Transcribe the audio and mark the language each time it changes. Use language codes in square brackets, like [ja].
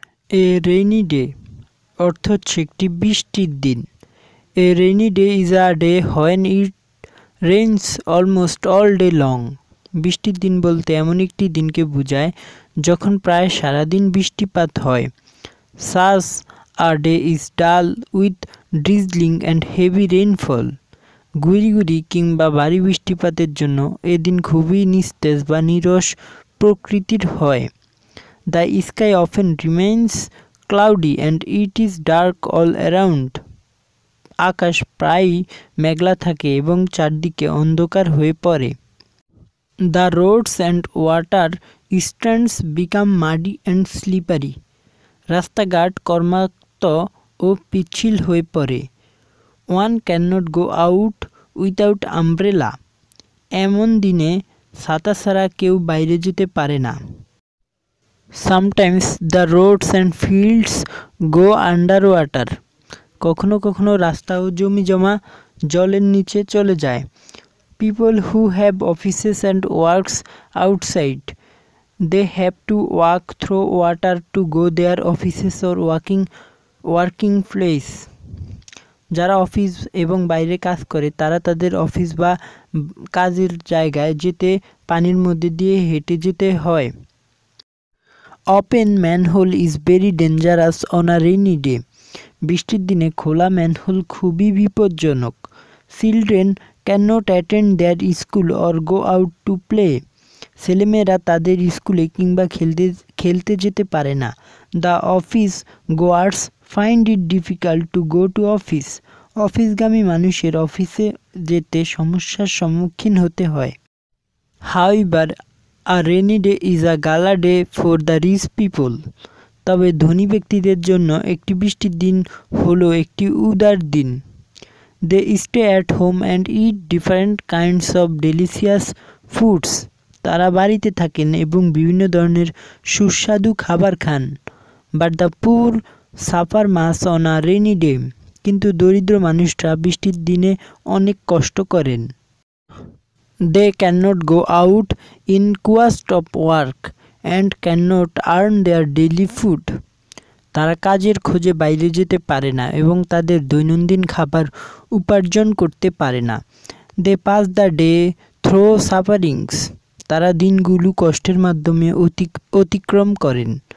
[bn] A rainy day অর্থ হচ্ছে একটি বৃষ্টির দিন। [en] A rainy day is a day when it rains almost all day long. [bn] বৃষ্টির দিন বলতে এমন একটি দিনকে বোঝায় যখন প্রায় সারাদিন বৃষ্টিপাত হয়। [en] Such a day is dull with drizzling and heavy rainfall. [bn] গুড়ি কিংবা ভারী বৃষ্টিপাতের জন্য এদিন খুবই নিস্তেজ বা নীরস প্রকৃতির হয়। [en] The sky often remains cloudy and it is dark all around. [bn] আকাশ প্রায়ই মেঘলা থাকে এবং চারদিকে অন্ধকার হয়ে পড়ে। [en] The roads and water stands become muddy and slippery. [bn] রাস্তাঘাট কর্মাক্ত ও পিচ্ছিল হয়ে পড়ে। [en] One cannot go out without umbrella. [bn] এমন দিনে ছাতা ছাড়া কেউ বাইরে যেতে পারে না। [en] Sometimes the roads and fields go underwater. [bn] কখনো কখনো রাস্তা ও জমি জমা জলের নিচে চলে যায়। [en] People who have offices and works outside, they have to walk through water to go their offices or working place. [bn] যারা অফিস এবং বাইরে কাজ করে তারা তাদের অফিস বা কাজের জায়গায় যেতে পানির মধ্যে দিয়ে হেঁটে যেতে হয়। [en] Open manhole is very dangerous on a rainy day. [bn] বৃষ্টির দিনে খোলা ম্যানহোল খুবই বিপজ্জনক। [en] Children cannot attend their school or go out to play. [bn] ছেলেমেয়েরা তাদের স্কুলে কিংবা খেলতে যেতে পারে না। [en] The office goers find it difficult to go to office. [bn] অফিসগামী মানুষের অফিসে যেতে সমস্যার সম্মুখীন হতে হয়। [en] However, a rainy day is a gala day for the rich people. [bn] তবে ধনী ব্যক্তিদের জন্য একটি বৃষ্টির দিন হলো একটি উদার দিন। [en] They stay at home and eat different kinds of delicious foods. [bn] তারা বাড়িতে থাকেন এবং বিভিন্ন ধরনের সুস্বাদু খাবার খান। [en] But the poor suffer much on a rainy day. [bn] কিন্তু দরিদ্র মানুষরা বৃষ্টির দিনে অনেক কষ্ট করেন। [en] They cannot go out in quest of work and cannot earn their daily food. [bn] তারা কাজের খোঁজে বাইরে যেতে পারে না এবং তাদের দৈনন্দিন খাবার উপার্জন করতে পারে না। [en] They pass the day through sufferings. [bn] তারা দিনগুলো কষ্টের মাধ্যমে অতিক্রম করেন।